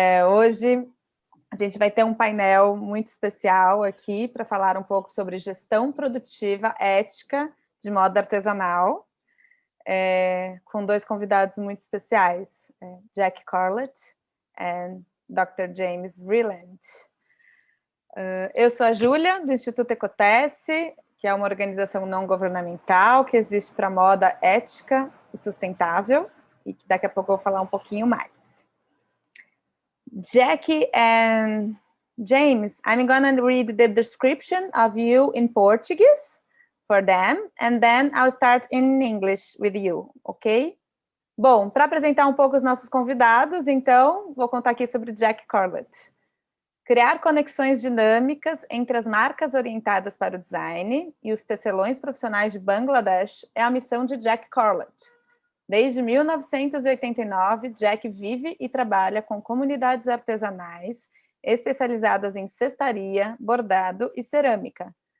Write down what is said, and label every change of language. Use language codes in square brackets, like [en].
[pt] Hoje a gente vai ter um painel muito especial aqui para falar um pouco sobre gestão produtiva, ética de moda artesanal, com dois convidados muito especiais, Jack Corlett e Dr. James Vreeland. Eu sou a Júlia, do Instituto Ecotece, que é uma organização não governamental que existe para moda ética e sustentável, e que daqui a pouco eu vou falar um pouquinho mais. [en] Jack and James, I'm gonna read the description of you in Portuguese for them, and then I'll start in English with you, ok? [pt] Bom, para apresentar um pouco os nossos convidados, então, vou contar aqui sobre Jack Corlett. Criar conexões dinâmicas entre as marcas orientadas para o design e os tecelões profissionais de Bangladesh é a missão de Jack Corlett. Desde 1989, Jack vive e trabalha com comunidades artesanais especializadas em cestaria, bordado e cerâmica.